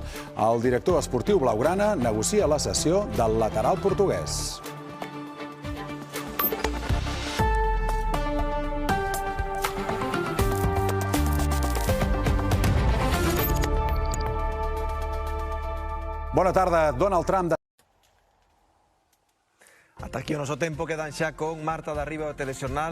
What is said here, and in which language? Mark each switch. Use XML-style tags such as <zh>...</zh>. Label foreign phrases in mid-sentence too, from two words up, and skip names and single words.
<ca>El director esportiu blaugrana negocia la cessió del lateral portuguès. Bona tarda. Donald Trump...</ca> <gl>Ata aquí o noso tempo, quedan xa con Marta de Arriba o Telexornal.</gl>